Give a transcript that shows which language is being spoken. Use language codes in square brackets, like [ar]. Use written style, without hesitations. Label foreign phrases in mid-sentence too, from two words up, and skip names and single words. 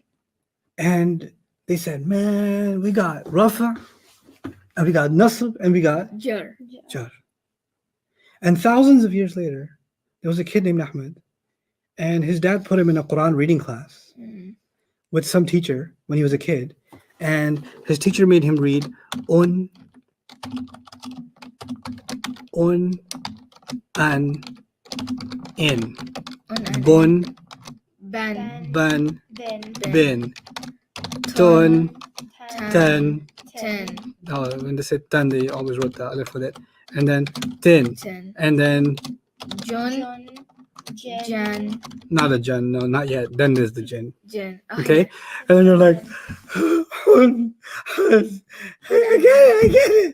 [en] And they said, man, we got Rafa, and we got Nasb, and we got Jar. Jar. And thousands of years later, there was a kid named Ahmed, and his dad put him in a Quran reading class with some teacher when he was a kid. And his teacher made him read un, an, in, bun, Ban. ban, Then bin, tun, ten. Ten. When they said ten, they always wrote the alif with it. And then tin. Ten. And then John. Jen. Jan. not a jan, no, not yet. Then there's the jinn. Jen. Okay? And then you're like, I get it.